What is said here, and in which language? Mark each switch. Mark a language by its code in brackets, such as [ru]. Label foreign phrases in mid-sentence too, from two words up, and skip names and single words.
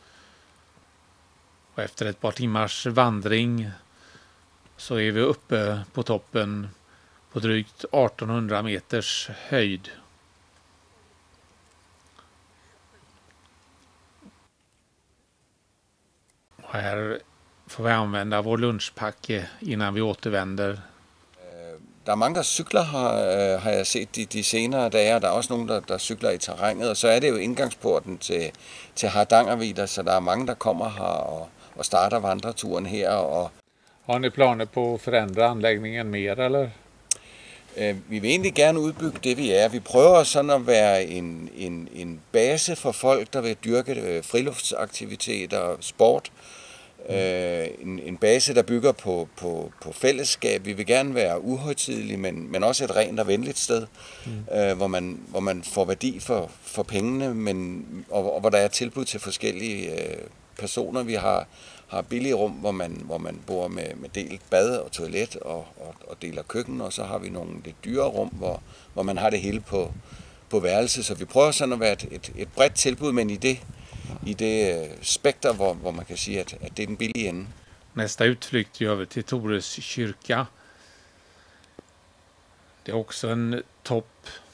[sv] Och efter ett par timmars vandring så är vi uppe på toppen på drygt 1800 meters höjd. Och här får vi använda vår lunchpacke innan vi återvänder. [da] Der er mange, der cykler her, har jeg set de senere dage, og der er også nogen, der cykler i terrænet, og så er det jo indgangsporten til Hardangervidda, så der er mange, der kommer her og starter vandreturen her. Og [sv] har ni planer på att förändra anläggningen mer, eller? [da] Vi vil egentlig gerne udbygge det, vi er. Vi prøver sådan at være en base for folk, der vil dyrke friluftsaktiviteter og sport. En base, der bygger på fællesskab. Vi vil gerne være uhøjtidelige, men også et rent og venligt sted, hvor man får værdi for pengene, og hvor der er tilbud til forskellige personer. Vi har billige rum, hvor man bor med delt bad og toilet og deler køkken, og så har vi nogle lidt dyre rum, hvor man har det hele på værelse. Så vi prøver sådan at være et bredt tilbud, men i det spekter, hvor man kan sige, at det er den billige ende. [sv] Nästa utflykt gör vi till Tores kyrka. Det är också en topp.